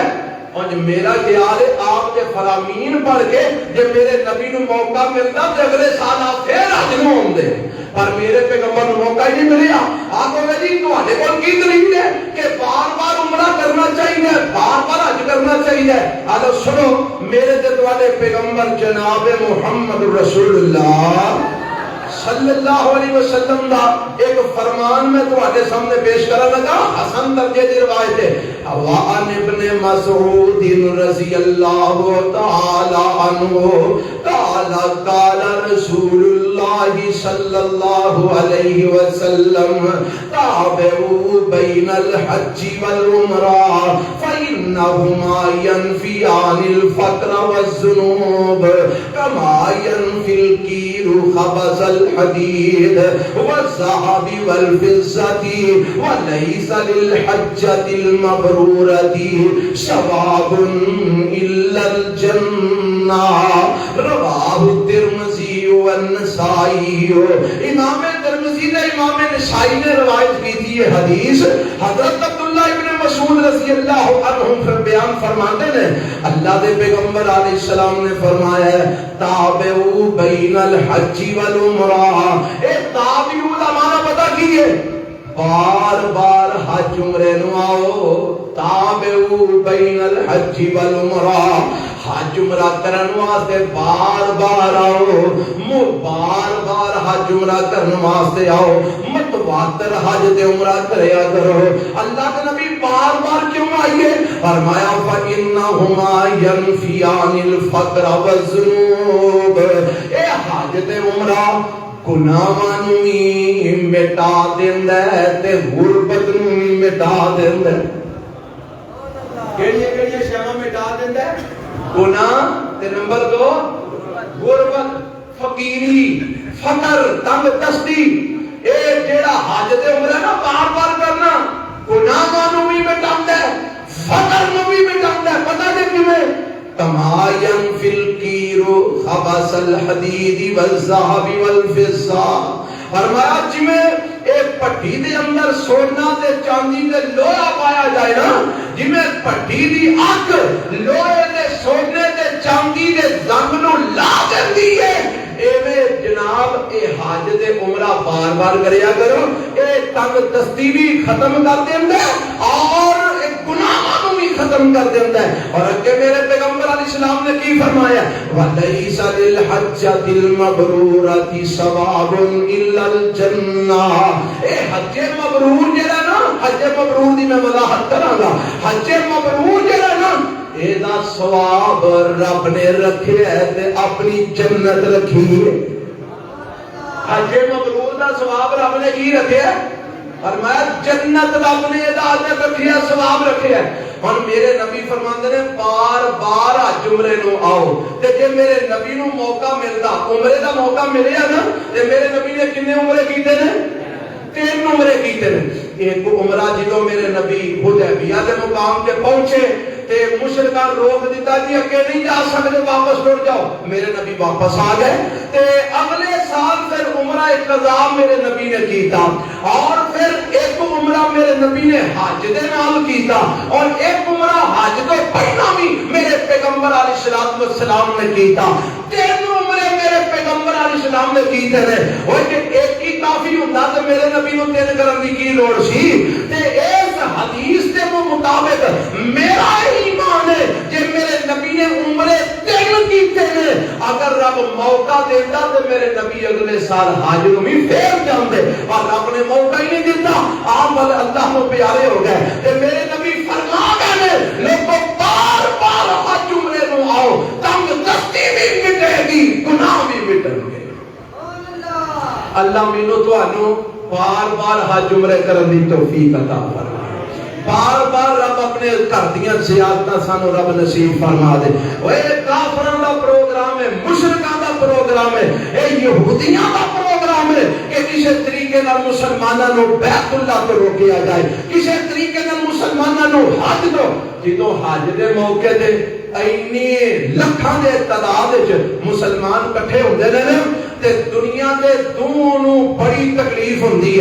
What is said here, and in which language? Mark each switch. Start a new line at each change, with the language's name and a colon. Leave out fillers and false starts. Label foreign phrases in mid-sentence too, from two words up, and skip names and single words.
Punjabi: اور میرا خیال ہے آپ کے فرامین پڑھ کے جب میرے نبی نو موقع ملتا تو اگلے سال آپ پھر حج نو ہوندے، پر میرے پیغمبر نو موقع ہی نہیں ملیا۔ آپ کو جی تہاڈے کول کی دلیل ہے کہ بار بار عمرہ کرنا چاہیے، بار بار حج کرنا چاہیے؟ آلو سنو، میرے تے تہاڈے پیغمبر جناب محمد رسول اللہ
Arabic: صلی اللہ علیہ وسلم
Punjabi: دا ایک فرمان میں تہاڈے سامنے پیش کرنا لگا، حسن درجے دی روایت ہے۔
Arabic: وعن ابن مسعود رضی اللہ تعالی عنہ قال قال رسول اللہ صلی اللہ علیہ وسلم تابعوا بین الحج والعمرہ فإنہما ينفیان الفقر والذنوب کما ينفی الکیر خبث الحدید والذهب والفضة وليس للحجة المبرورة ثواب إلا الجنة رواه الترمذي والنسائی۔
Urdu: امام ترمذی نے، امام نسائی نے روایت کی تھی یہ حدیث۔
Punjabi: حضرت عبداللہ ابن مسعود
Arabic: رضی اللہ عنہ
Punjabi: بیان فرماتے ہیں اللہ دے پیغمبر
Arabic: علیہ السلام
Punjabi: نے فرمایا ہے
Arabic: تابعوا بین الحج والعمرہ۔
Punjabi: اے تابعوا دا معنی پتہ کی ہے؟ بار بار حج عمرے نو آؤ۔
Arabic: تابعوا بین الحج والعمرہ،
Punjabi: حج عمرہ کرن واسطے بار بار آؤ، بار بار حج عمرہ کرن واسطے آؤ، متواتر حج تے عمرہ کریا کرو۔
Urdu: اللہ کے نبی بار بار کیوں آئیے؟
Arabic: فرمایا فَإِنَّهُمَا يَنْفِيَانِ الْفَقْرَ وَالذُّنُوبَ۔
Punjabi: اے حج تے عمرہ گناہاں نوں وی مٹا دیندا ہے تے غربت نوں وی مٹا دیندا ہے۔ کیڑیاں شیاں مٹا دیندا ہے؟ گناہ تے نمبر 2 غربت، فقیری، فقر، تنگ دستی۔ اے جیڑا حج تے عمرہ نا بار بار کرنا گناہاں نوں وی مٹاوندا ہے، فقر نوں وی مٹاوندا ہے۔ پتہ نہیں کیویں؟
Arabic: کما ينفی الکیر خبث الحدید والذهب والفضة۔
Punjabi: فرمایا جویں ایک پٹھی دے اندر سونا تے چاندی تے لوہا پایا جائے نا، جویں پٹھی دی اگ لوہے تے سونے تے چاندی دے زنگ نو لا دیندی ہے، ایویں جناب اے حج تے عمرہ بار بار کریا کرو، اے تنگ دستی بھی ختم کر دیندا ہے اور گناہاں نوں بھی ختم کر دیندا ہے۔ اور اگے میرے پیغمبر
Arabic: علیہ السلام
Punjabi: نے کی فرمایا
Arabic: وَلَيْسَ لِلْحَجَّةِ الْمَبْرُورَةِ ثَوَابٌ إِلَّا الْجَنَّةِ۔
Punjabi: اے حج مبرور جڑا نا، حج مبرور دی میں وضاحت کراں گا۔ حج مبرور جڑا نا اے دا ثواب رب نے رکھیا ہے تے اپنی جنت رکھی ہے۔ حج مبرور دا ثواب رب نے کی رکھیا ہے؟ فرمایا جنت رب نے اجازت رکھی ہے، ثواب رکھے ہے۔ ہن میرے نبی فرماندے نے بار بار حج عمرے نو آؤ، تے جے میرے نبی نو موقع ملدا، عمرے دا موقع ملیا نا، تے میرے نبی نے کنے عمرے کیتے نے؟ 3 عمرے کیتے نے۔ ایک عمرہ جدوں میرے نبی حدیبیہ دے مقام تے پہنچے تے مشرکان روک دیتا جی اگے نہیں جا سکتے، واپس لوٹ جاؤ۔ میرے نبی واپس آ گئے تے اگلے سال پھر عمرہ قضا میرے نبی نے کیتا، اور پھر ایک عمرہ میرے نبی نے حج دے نال کیتا، اور ایک عمرہ حج تو پہلا بھی میرے پیغمبر
Arabic: علیہ السلام
Punjabi: نے کیتا۔ 3 عمرے میرے پیغمبر
Arabic: علیہ السلام
Punjabi: نے کیتے نے۔ وہ کہ ایک ہی کافی ہوندا تے میرے نبی نو 3 کرن دی کی لوڑ سی؟ تے اس حدیث دے مطابق میرا ایمان ہے کہ میرے نبی نے عمرے 3 کیتے ہیں۔ اگر رب موقع دیتا تو میرے نبی اگلے سال حج نو بھی پھر جاندے، اور رب نے موقع ہی نہیں دیتا، آپ اللہ کو پیارے ہو گئے تے میرے نبی فرما گئے لوگوں بار بار حج عمرے نو آؤ، تنگ دستی بھی مٹے گی، گناہ بھی مٹیں گے۔ اللہ مینوں تانوں بار بار حج عمرے کرن دی توفیق عطا فرمائے۔ بار بار رب اپنے گھر دیاں زیارتاں سانو رب نصیب فرما دے۔ اوے کافراں دا پروگرام ہے، مشرکاں دا پروگرام ہے، اے یہودیاں دا پروگرام ہے کہ کسی طریقے نال مسلماناں نو بیت اللہ تو روکیا جائے، کسی طریقے نال مسلماناں نو حج تو جدوں حج دے موقع تے اینی لکھاں دے تعداد وچ مسلمان اکٹھے ہوندے نے تے دنیا دے دونوں بڑی تکلیف ہوندی ہے۔